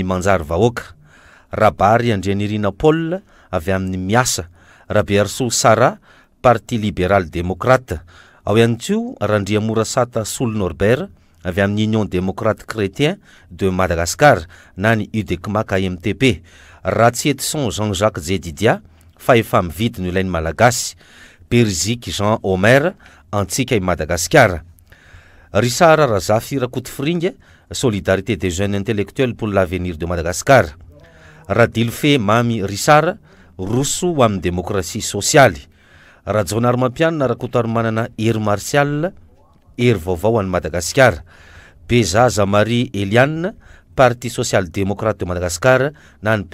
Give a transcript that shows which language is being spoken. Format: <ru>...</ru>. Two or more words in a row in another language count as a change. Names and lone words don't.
<mg>Manjary vahoaka, Rabary Andrianirina Paul avy amin'ny Miasa, Rabiarso Sara Parti Libéral Démocrate, ao ihany koa Randriamora Sata Soul Norbert avy amin'ny Union Démocrate Chrétien de Madagascar na ny UDECMAC AMTP, Ratsietson Jean-Jacques Zedidia fa efa mividy no ilainy malagasy, Perzik Jean Omer antsika i Madagascar, Rissara Razafy Rakotofiringa Solidarité des jeunes intellectuels pour l'avenir de Madagascar, Radilfe Mami Rissara Rosso ho amin'ny démocratie sociale, Rajonary Mampianina Rakotary manana hery martial hery vaovao an'ny Madagascar, Bezaza Marie Eliane Parti Social Démocrate de Madagascar na ny</mg>